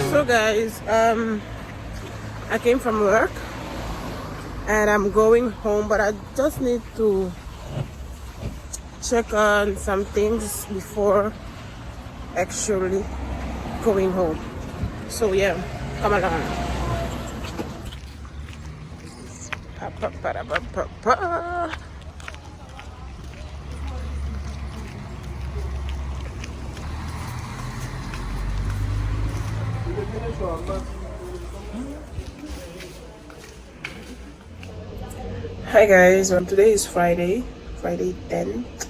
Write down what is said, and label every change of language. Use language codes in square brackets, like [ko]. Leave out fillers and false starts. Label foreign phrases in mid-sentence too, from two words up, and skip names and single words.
[en] So guys, I came from work and I'm going home, but I just need to check on some things before actually going home. So yeah, come along. Pa-pa-pa-da-pa-pa-pa. Hi guys, today is Friday 10th.